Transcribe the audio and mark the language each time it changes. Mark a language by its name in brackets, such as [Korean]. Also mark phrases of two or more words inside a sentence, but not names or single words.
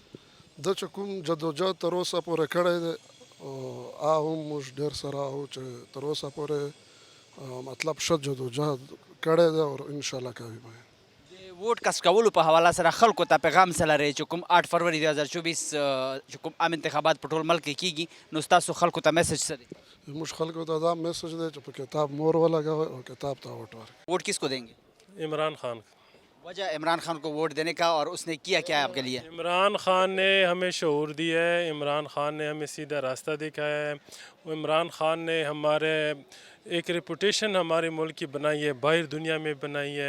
[Pashto] ده چې کوم جدوجهد تر اوسه پورې کړی دی هم موږ ډېر سره وو چې تر اوسه پورې مطلب ښه جدوجهد کړی دی او انشاءالله کوي به. د ووټ کسب کولو په حواله سره خلکو ته پیغام څه لرئ چې کوم 8 فروری 2024 چې کوم عام انتخابات په ټول ملک کې کیږي، نو ستاسو خلکو ته میسج څه دی؟ موږ خلکو ته دا میسج دی چې په کتاب مور ولګوئ او کتاب ته ووټ ورکړئ. [Urdu] ووٹ کس کو دیں گے؟ عمران خان. وجہ عمران خان کو ووٹ دینے کا اور اس نے کیا کیا ہے آپ کے لیے؟ عمران خان نے ہمیں شعور دیا ہے، عمران خان نے ہمیں سیدھا راستہ دکھایا ہے، عمران خان نے ہمارے ایک ریپوٹیشن ہمارے ملک کی بنائی ہے، باہر دنیا میں بنائی ہے.